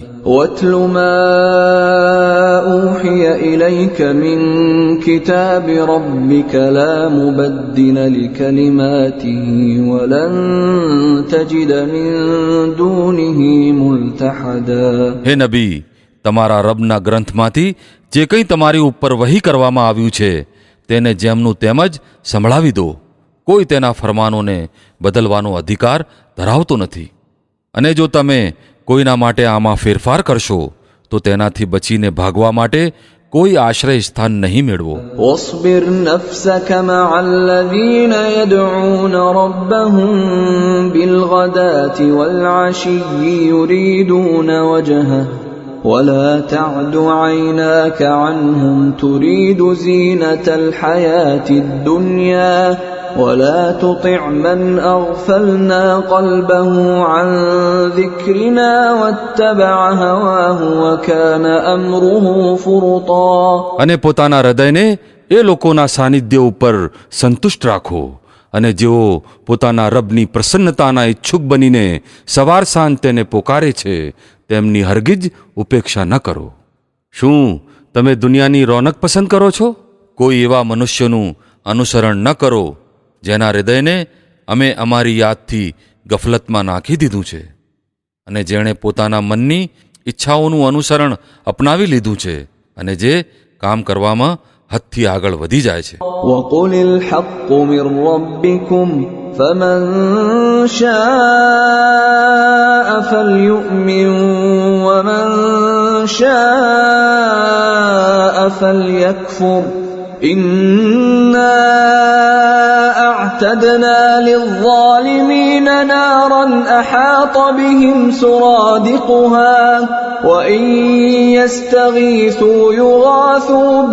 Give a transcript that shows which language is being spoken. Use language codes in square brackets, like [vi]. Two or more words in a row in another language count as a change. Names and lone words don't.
[ar] واتل ما أوحي إليك من كتاب ربك لا مبدل لكلماته ولن تجد من دونه ملتحدا. [gu] હે નબી, તમારા રબના ગ્રંથમાંથી જે કંઈ તમારી ઉપર વહી કરવામાં આવ્યું છે તેને જેમનું તેમ જ સંભળાવી દો. કોઈ તેના ફરમાનોને બદલવાનો અધિકાર ધરાવતો નથી. અને જો તમે કોઈના માટે આમાં ફેરફાર કરશો તો તેનાથી બચીને ભાગવા માટે કોઈ આશ્રય સ્થાન નહીં મેળવો. [ar] واصبر نفسك مع الذين يدعون ربهم بالغداة والعشي يريدون وجهه ولا تعد عيناك عنهم تريد زينة الحياة الدنيا ولا تطع من أغفلنا قلبه عن ذكرنا واتبع هواه وكان أمره فرطا. [gu] અને પોતાના હૃદયને એ લોકોના સાનિધ્ય ઉપર સંતુષ્ટ રાખો અને જેઓ પોતાના રબની પ્રસન્નતાના ઈચ્છુક બનીને સવાર સાંજ તેને પોકારે છે તેમની હરગીજ ઉપેક્ષા ન કરો. શું તમે દુનિયાની રોનક પસંદ કરો છો? કોઈ એવા મનુષ્યનું અનુસરણ ન કરો જેના હૃદયને અમે અમારી યાદથી ગફલતમાં નાખી દીધું છે અને જેણે પોતાના મનની ઈચ્છાઓનું અનુસરણ અપનાવી લીધું છે અને જે કામ કરવામાં હદથી આગળ વધી જાય છે. [ar] وقل الحق من ربكم فمن شاء فليؤمن ومن شاء فليكفر إنا أعتدنا للظالمين نارا أحاط بهم سرادقها وإن يستغيثوا يغاثوا